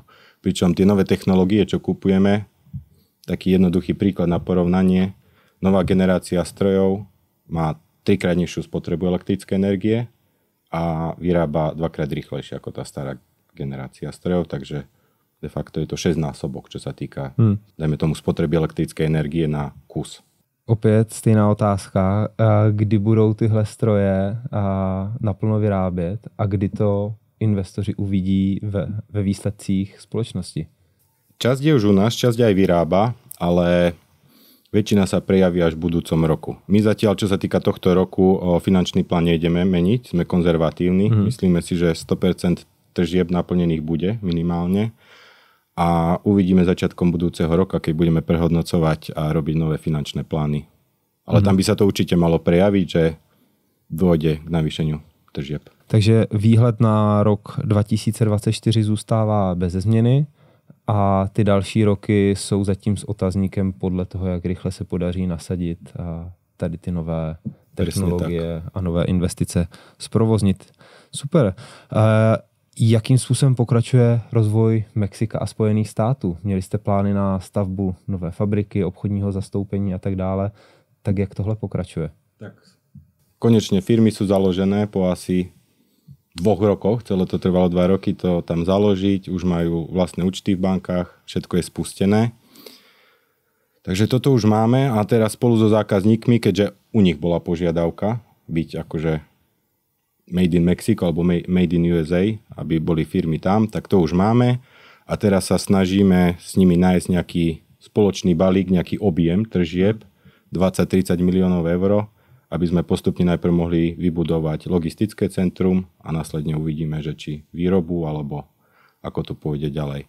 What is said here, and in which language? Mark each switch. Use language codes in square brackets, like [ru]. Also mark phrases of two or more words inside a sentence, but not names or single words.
[sk] Pričom tie nové technológie, čo kupujeme, taký jednoduchý príklad na porovnanie, nová generácia strojov má 3-krát nižšiu spotrebu elektrické energie a vyrába 2-krát rýchlejšie ako tá stará generácia strojov, takže [la] de facto [sk] je to 6-násobok, čo sa týka, dajme tomu, spotreby elektrické energie na kus. [cs] Opět stejná otázka, kdy budou tyhle stroje naplno vyrábět a kdy to investoři uvidí ve výsledcích společnosti? [sk] Časť je už u nás, časť aj vyrába, ale väčšina sa prejaví až v budúcom roku. My zatiaľ, čo sa týka tohto roku, finančný plán nejdeme meniť, sme konzervatívni. Myslíme si, že 100% tržieb naplnených bude minimálne. A uvidíme začiatkom budúceho roka, keď budeme prehodnocovať a robiť nové finančné plány. Ale tam by sa to určite malo prejaviť, že dôjde k navýšeniu tržieb. [cs] Takže výhled na rok 2024 zůstává bez změny a ty další roky jsou zatím s otazníkem podle toho, jak rychle se podaří nasadit tady ty nové technologie a nové investice zprovoznit. Super. Jakým způsobem pokračuje rozvoj Mexika a Spojených států? Měli jste plány na stavbu nové fabriky, obchodního zastoupení a tak dále. Tak jak tohle pokračuje? [sk] Tak. Konečne firmy sú založené po asi 2 rokoch. Celé to trvalo 2 roky to tam založiť. Už majú vlastné účty v bankách. Všetko je spustené. Takže toto už máme a teraz spolu so zákazníkmi, keďže u nich bola požiadavka byť akože [en] Made in Mexico [sk] alebo [en] Made in USA, [sk] aby boli firmy tam, tak to už máme a teraz sa snažíme s nimi nájsť nejaký spoločný balík, nejaký objem tržieb 20-30 miliónov eur, aby sme postupne najprv mohli vybudovať logistické centrum a následne uvidíme, že či výrobu alebo ako to pôjde ďalej.